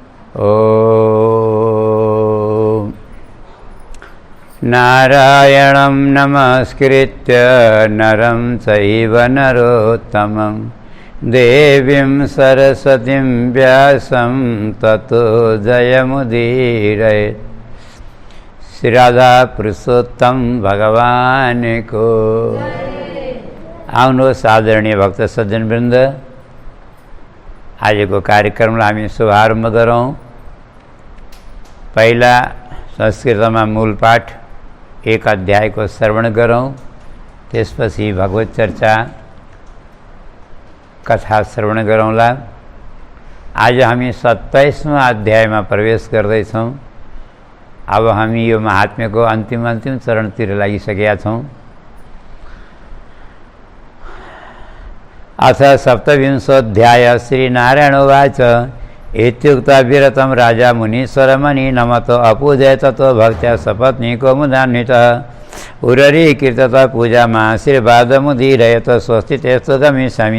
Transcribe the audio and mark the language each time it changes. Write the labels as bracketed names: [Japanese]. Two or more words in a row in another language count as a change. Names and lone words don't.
[Sanskrit] ॐ नारायणं नमस्कृत्य नरं चैव नरोत्तमं देवीं सरस्वतीं व्यासं ततो जयमुदीरयेत्। [Nepali] श्री राधा पुरुषोत्तम भगवान को। आउनुहोस् आदरणीय भक्त सज्जन वृन्द, आजको कार्यक्रमलाई हामी शुभारम्भ गरौँ। पहिला संस्कृतमा मूल पाठ 1 अध्यायको श्रवण गरौँ, त्यसपछि भगवत चर्चा कथा श्रवण गरौँला। आज हामी 27वां अध्यायमा प्रवेश गर्दैछौँ। अब हामी यो महात्म्यको अन्तिम चरणतिर लागिसकेका छौँ। [Sanskrit] अथ सप्तविंशोऽध्याय। श्रीनारायण उवाच इत्युक्त्वा विरतं राजा मुनीश्वरमणि नमतो अपूजय ततो भक्त्या सपत्नीको मुदान्वितः उररीकृतः पूजामाशीर्वादमुदीरयत स्वस्ति तेस्तु गमिष्यामि